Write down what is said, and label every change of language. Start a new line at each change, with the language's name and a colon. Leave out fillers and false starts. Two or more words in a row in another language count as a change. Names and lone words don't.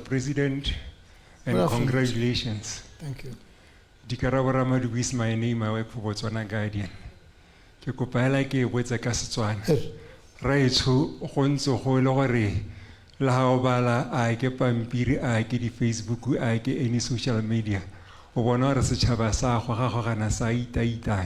English: President, and Good afternoon. congratulations. Thank you. Dikarabo Ramadu is my name. I work for BOTSWANA Guardian.
Tswana: Ke kopa hela ke botsa ka Setswana. Raitsho go ntse go le gore la ha o bala a ke pampiri a ke di Facebook a ke
English: any social media.
Tswana: O bona re setšhaba sa go ga gana sa itaitana.